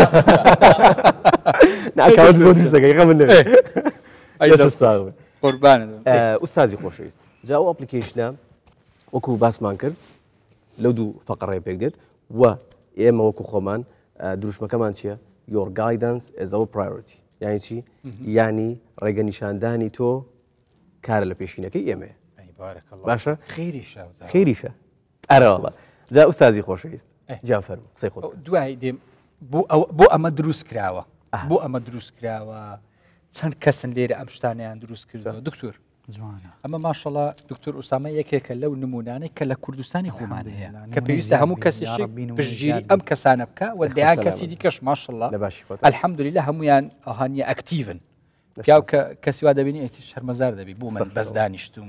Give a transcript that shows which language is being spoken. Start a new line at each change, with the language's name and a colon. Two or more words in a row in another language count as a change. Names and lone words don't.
Central Kurdish: ناکەوت بۆ دروستەکەی خە من قوربانە ئوستازی خۆشەویست جا ئەو ئەپلیکیشنە وەکو باسمان کرد لەو دوو فەقەڕێ پێک دێت و ئێمە وەکو خۆمان دروشمەکەمان چییە
English: your guidance is our priority
Central Kurdish: یانی چی ینی ڕێگەنیشاندانی تۆ کارە لە پێشینەکەی ئێمەیە باشە خێریشە ئەرەوەڵە جا ئوستازی خۆشەویست جا فەرمو قسەی خۆ دوای دێم بۆ ئەمە دروست کراوە بۆ ئەمە دروست کراوە چەند کەسن لێرە ئەم شتانیان دروست کردەوە دکتۆر ئەمە ماشەڵا دکتۆر ئوسامە یەکێکە لەو نمونانەی کە لە کوردستانی خۆمان هەیە کە پێویستە هەموو کەسیشی پشتگیری ئەم کەسانە بکە و دەیان کەسی دیکەش ماشەڵا ئەلحەمدولیلە هەموویان ئەهانیە ئەکتیڤن پیاو کە کەسی وا دەبینی ئەتی شەرمەزار دەبی بۆ من بەس دانیشتوم